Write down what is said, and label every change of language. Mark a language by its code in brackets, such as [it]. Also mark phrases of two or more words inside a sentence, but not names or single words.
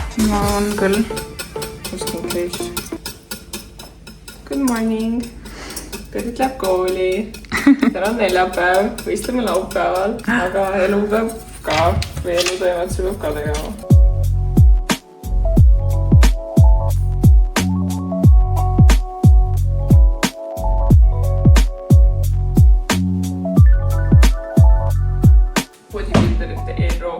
[et] on küll. [en] Just in case. Good morning. [et] Kõigit läheb kooli. Täna on neljapäev, võistleme laupäeval, aga elu peab ka, või elutoimetuse peab ka tegema. Bodybuilderite e-roog.